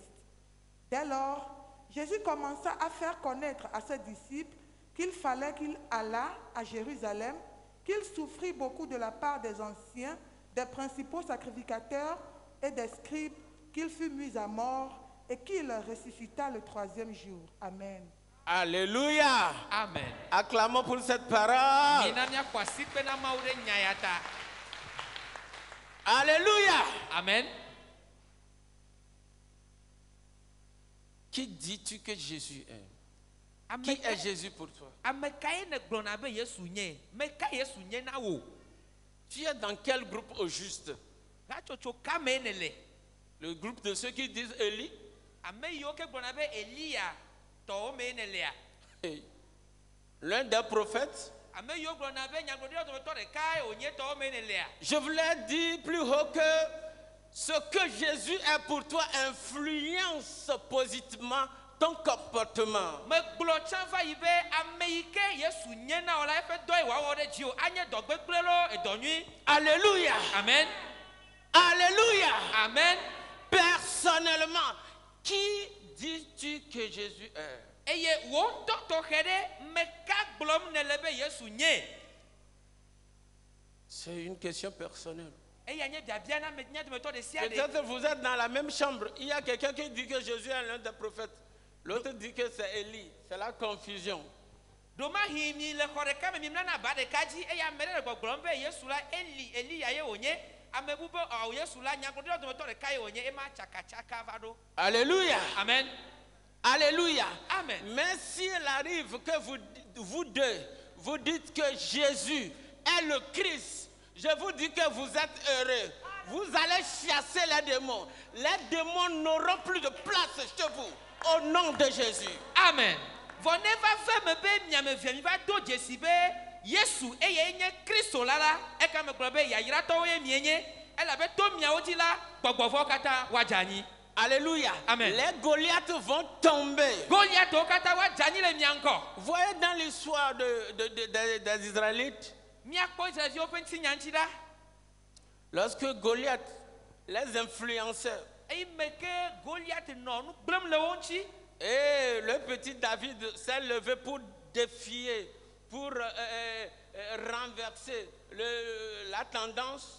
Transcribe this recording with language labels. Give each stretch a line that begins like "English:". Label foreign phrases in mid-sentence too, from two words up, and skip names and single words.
French: Dès lors, Jésus commença à faire connaître à ses disciples qu'il fallait qu'il allât à Jérusalem, qu'il souffrit beaucoup de la part des anciens, des principaux sacrificateurs et des scribes, qu'il fut mis à mort et qu'il ressuscita le troisième jour. Amen. Alléluia. Amen. Acclamons pour cette parole.
Ewe: Mina miakpɔ asikpe na Mawu ɖe nya ya ta.
French: Alléluia. Amen. Qui dis-tu que Jésus est?
Ewe: Ame
French: Qui
Ewe: ka-
French: est Jésus pour toi?
Ewe: ame kae ne gblɔna be Yesu nye? Me ka Yesu nye na wo?
French: Tu es dans quel groupe au juste?
Ewe: Hatsotso ka me ne le?
French: Le groupe de ceux qui disent Élie?
Ewe: Ame yiwo ke gblɔna be Elia tɔwo me ne lea?
French: Hey. L'un des prophètes?
Ewe: Ame yiwo gblɔna be nyagblɔɖila dometɔ ɖekae wònye tɔwo me ne lea?
French: Je voulais dire plus haut que Ce que Jésus est pour toi influence positivement ton comportement.
Ewe: Me gblɔ tsã va yi be ame yi ke Yesu nye na o la eƒe dɔ yi wòawɔ ɖe dzi o anye dɔgbegblẽ lo edɔ nyui.
French: Alléluia. Amen. Alléluia. Amen. Personnellement, qui dis-tu que Jésus est?
Ewe: Eye wo ŋutɔ tɔxɛ ɖe me ka gblɔm nele be Yesu nye.
French: C'est une question personnelle.
Ewe: Eya nye biabia na me nya dometɔ ɖe sia ɖe.
French: Peut-être vous êtes dans la même chambre. Il y a quelqu'un qui dit que Jésus est l'un des prophètes. L'autre dit que c'est Élie. C'est la confusion.
Ewe: Domahi mi le xɔ ɖeka me mi mlana aba ɖeka dzi eye ame ɖe le gbɔgblɔm be Yesu la Eliya ye wònye. Ame bubu be Yesu la nyagblɔɖila dometɔ ɖeka ye wònye ema tsakatsaka va ɖo.
French: Alléluia. Amen. Alléluia. Amen. Mais s'il arrive que vous deux, vous dites que Jésus est le Christ, je vous dis que vous êtes heureux. Vous allez chasser les démons. Les démons n'auront plus de place chez vous. Au nom de Jésus. Amen.
Ewe: Vɔ ne va ve me be miamevia mi va do dzesi be Yesu eye nye Kristo la la eka me gblɔ be yayratɔwo ye mienye elabe to miawo dzi la gbɔgbɔvɔwo katã woadze anyi.
French: Alléluia. Amen. Les Goliaths vont tomber.
Ewe: Goliatwo katã woadze anyi le mia ŋgɔ.
French: Voyez dans l'histoire des Israélites,
Ewe: Miakpɔ Israelviwo ƒe ŋutinya ŋuti ɖa.
French: lorsque Goliath les influençait,
Ewe: Eyi me ke Goliath nɔ nu gblẽm le wo ŋuti.
French: et le petit David s'est levé pour défier, pour renverser la tendance.